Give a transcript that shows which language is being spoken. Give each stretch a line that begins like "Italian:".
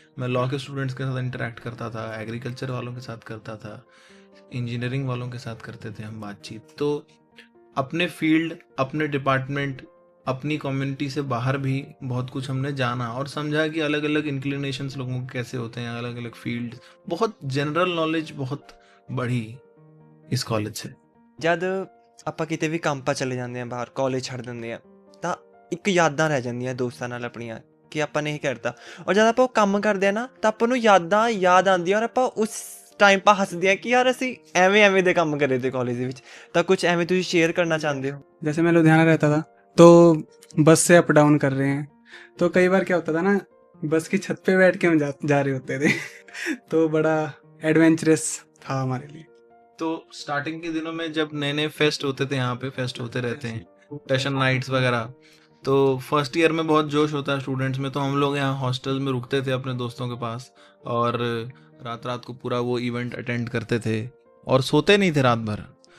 Hindi: मैं लॉ के स्टूडेंट्स के साथ इंटरेक्ट करता था, एग्रीकल्चर वालों के साथ करता था, इंजीनियरिंग वालों के साथ करते थे हम बातचीत। तो अपने फील्ड, अपने डिपार्टमेंट, अपनी कम्युनिटी से बाहर भी बहुत कुछ हमने जाना और समझा कि अलग अलग इंक्लिनेशंस लोगों के कैसे होते हैं, अलग अलग फील्ड। बहुत जनरल नॉलेज बहुत बढ़ी इस कॉलेज से।
Punjabi: ਜਦ ਆਪਾਂ ਕਿਤੇ ਵੀ ਕੰਮ ਪਾ ਚਲੇ ਜਾਂਦੇ ਆ, ਬਾਹਰ ਕਾਲਜ ਛੱਡ ਦਿੰਦੇ ਆ, ਤਾਂ ਇੱਕ ਯਾਦਾਂ ਰਹਿ ਜਾਂਦੀਆਂ ਦੋਸਤਾਂ ਨਾਲ ਆਪਣੀਆਂ ਕਿ ਆਪਾਂ ਨੇ ਇਹ ਕਰਤਾ। ਔਰ ਜਦ ਆਪਾਂ ਉਹ ਕੰਮ ਕਰਦੇ ਆ ਨਾ ਤਾਂ ਆਪਾਂ ਨੂੰ ਯਾਦਾਂ ਯਾਦ ਆਉਂਦੀਆਂ ਔਰ ਆਪਾਂ ਉਸ ਟਾਈਮ ਪਾ ਹੱਸਦੇ ਆ ਕਿ ਯਾਰ ਅਸੀਂ ਐਵੇਂ ਐਵੇਂ ਦੇ ਕੰਮ ਕਰੇ ਤੇ ਕਾਲਜ ਦੇ ਵਿੱਚ। ਤਾਂ ਕੁਝ ਐਵੇਂ ਤੁਸੀਂ ਸ਼ੇਅਰ ਕਰਨਾ ਚਾਹੁੰਦੇ ਹੋ?
Hindi: जैसे मैं लुधियाना रहता था तो बस से अप डाउन कर रहे हैं, तो कई बार क्या होता था ना, बस की छत पे बैठ के हम जा रहे होते थे तो बड़ा एडवेंचरस था हमारे लिए। तो स्टार्टिंग के दिनों में जब नए नए फेस्ट होते थे, यहाँ पे फेस्ट होते रहते हैं, सेशन नाइट्स वगैरह, तो फर्स्ट ईयर में बहुत जोश होता है स्टूडेंट्स में। तो हम लोग यहाँ हॉस्टल में रुकते थे अपने दोस्तों के पास और रात रात को पूरा वो इवेंट अटेंड करते थे और सोते नहीं थे रात भर।